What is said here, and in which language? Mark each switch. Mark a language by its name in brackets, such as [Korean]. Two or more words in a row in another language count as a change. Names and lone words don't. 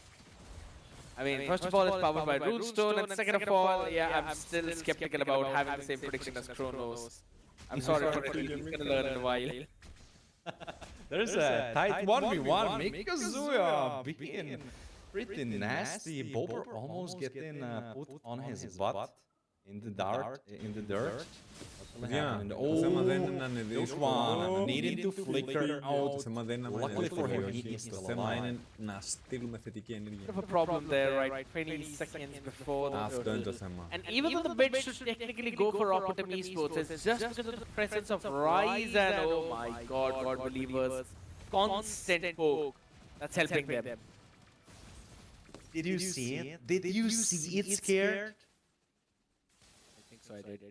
[English] I mean, first of all, it's powered by Runestone, and second of all, yeah, I'm still skeptical about having the same prediction as Chronos. I'm sorry for it, he's gonna learn in a while. There's a tight 1v1, Mikazuya being pretty nasty. Bober almost getting put on his butt in the dirt. [Greek] Το θέμα δεν είναι να είναι [English] this one needing to flicker out. [Greek] Το θέμα δεν είναι να είναι δύσκολο. Το θέμα είναι να στείλουμε θετική ενέργεια. [English] Bit of a problem there, right? 20 seconds before the [Greek] Αυτό είναι το θέμα. [English] And even though the bid should technically go for MGE-Esports, it's just because of the presence of Rise and oh my god, God believers, constant poke that's helping them. Did you see it? Did you see it, Scared? I think so, I did.